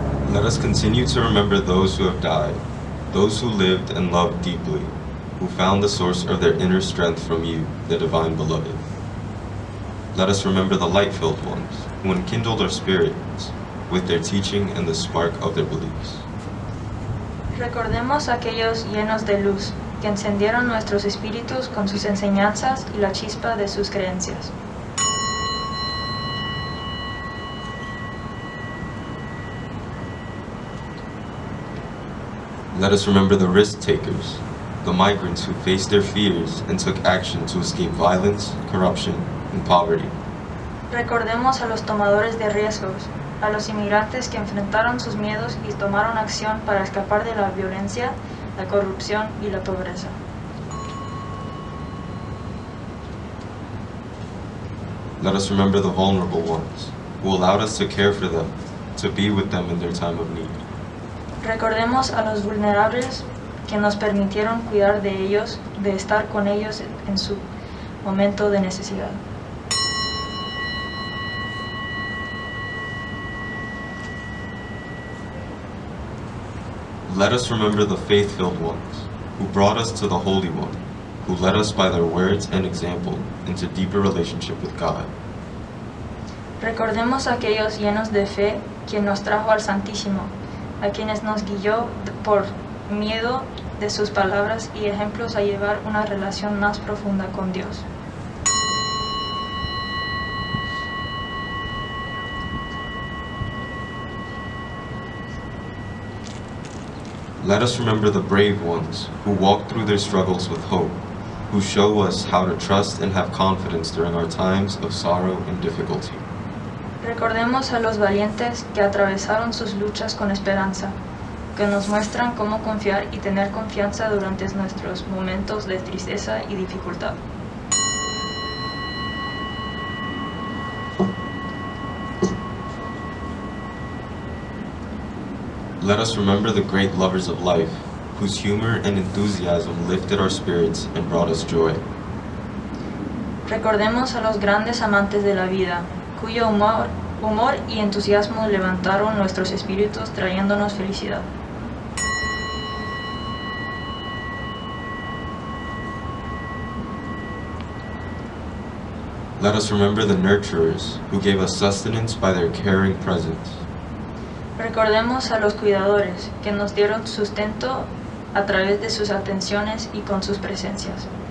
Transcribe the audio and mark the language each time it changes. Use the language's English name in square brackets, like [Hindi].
[English] Let us continue to remember those who have died, those who lived and loved deeply, who found the source of their inner strength from you, the divine beloved. Let us remember the light-filled ones, who enkindled our spirits with their teaching and the spark of their beliefs. [Spanish] Recordemos a aquellos llenos de luz que encendieron nuestros espíritus con sus enseñanzas y la chispa de sus creencias. [English] Let us remember the risk takers, the migrants who faced their fears and took action to escape violence, corruption, and poverty. [Spanish] Recordemos a los tomadores de riesgos, a los inmigrantes que enfrentaron sus miedos y tomaron acción para escapar de la violencia, la corrupción y la pobreza. [English] Let us remember the vulnerable ones, who allowed us to care for them, to be with them in their time of need. [Spanish] Recordemos a los vulnerables que nos permitieron cuidar de ellos, de estar con ellos en su momento de necesidad. [English] Let us remember the faith-filled ones, who brought us to the Holy One, who led us by their words and example into deeper relationship with God. [Spanish] Recordemos a aquellos llenos de fe quien nos trajo al Santísimo, a quienes nos guió por miedo de sus palabras y ejemplos a llevar una relación más profunda con Dios. [English] Let us remember the brave ones, who walk through their struggles with hope, who show us how to trust and have confidence during our times of sorrow and difficulty. [Spanish] Recordemos a los valientes que atravesaron sus luchas con esperanza, que nos muestran cómo confiar y tener confianza durante nuestros momentos de tristeza y dificultad. [English] Let us remember the great lovers of life, whose humor and enthusiasm lifted our spirits and brought us joy. [Spanish] Recordemos a los grandes amantes de la vida, cuyo humor y entusiasmo levantaron nuestros espíritus trayéndonos felicidad. [English] Let us remember the nurturers, who gave us sustenance by their caring presence. [Spanish] Recordemos a los cuidadores, que nos dieron sustento a través de sus atenciones y con sus presencias.